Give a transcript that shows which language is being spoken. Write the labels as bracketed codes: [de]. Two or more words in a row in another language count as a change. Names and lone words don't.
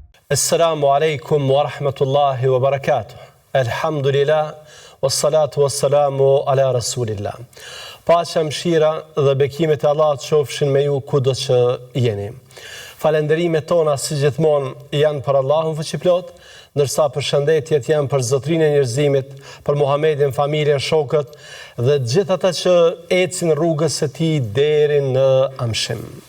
[ar] السلام عليكم ورحمة الله وبركاته. الحمد لله، والصلاة والسلام على رسول الله. [sq] Paqja, mëshira dhe bekimet e Allahut qofshin me ju kudo që jeni. Falenderimet tona si gjithmonë janë për Allahun fuqiplot, ndërsa përshëndetjet janë për Zotrinë e njerëzimit, për Muhamedin, familjen, shokët dhe gjithë ata që ecin rrugës së tij deri në amshim.